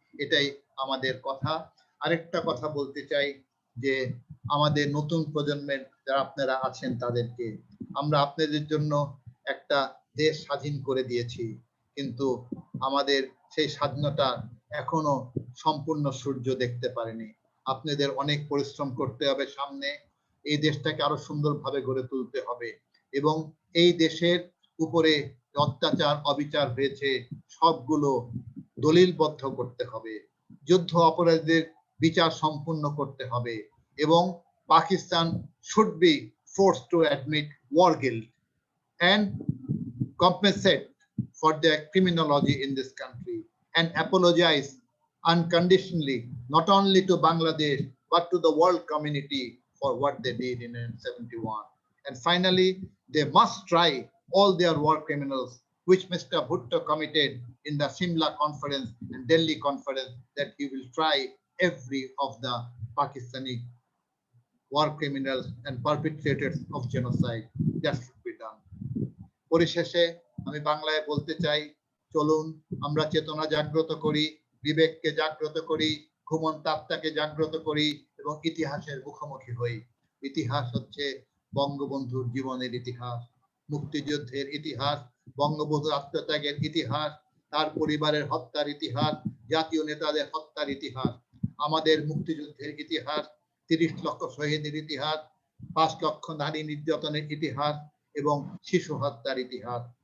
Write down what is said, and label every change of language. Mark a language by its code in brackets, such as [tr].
[bn] এটাই আমাদের কথা। আরেকটা কথা বলতে চাই যে আমাদের নতুন প্রজন্মের যারা আপনারা আছেন তাদেরকে, আমরা আপনাদের জন্য একটা দেশ স্বাধীন করে দিয়েছি, কিন্তু আমাদের সেই স্বাধীনতা এখনো সম্পূর্ণ সূর্য দেখতে পারেনি। আপনাদের অনেক পরিশ্রম করতে হবে সামনে। এই দেশটাকে আরো সুন্দরভাবে গড়ে তুলতে হবে এবং এই দেশের উপরে অত্যাচার অবিচার হয়েছে সবগুলো দলিলবদ্ধ করতে হবে। যুদ্ধ অপরাধীদের বিচার সম্পূর্ণ করতে হবে এবং Pakistan [en] should be forced to admit war guilt and compensate for their criminology in this country and apologize unconditionally not only to Bangladesh but to the world community for what they did in 1971. And finally, they must try all their war criminals which Mr. Bhutto committed in the Simla conference and Delhi conference, that he will try every of the Pakistani war criminals and perpetrators of genocide. That should be done. [bn] পরিশেষে আমি বাংলায় বলতে চাই, চলুন আমরা চেতনা জাগ্রত করি, বিবেককে জাগ্রত করি, ঘুমন্ত আত্মাকে জাগ্রত করি এবং ইতিহাসের মুখোমুখি হই। ইতিহাস হচ্ছে বঙ্গবন্ধুর জীবনের ইতিহাস, মুক্তিযুদ্ধের ইতিহাস, বঙ্গবন্ধুর আত্মত্যাগের ইতিহাস, তার পরিবারের হত্যার ইতিহাস, জাতীয় নেতাদের হত্যার ইতিহাস, আমাদের মুক্তিযুদ্ধের ইতিহাস, ৩০ লক্ষ শহীদের ইতিহাস, ৫ লক্ষ নারী নির্যাতনের ইতিহাস এবং শিশু হত্যার ইতিহাস।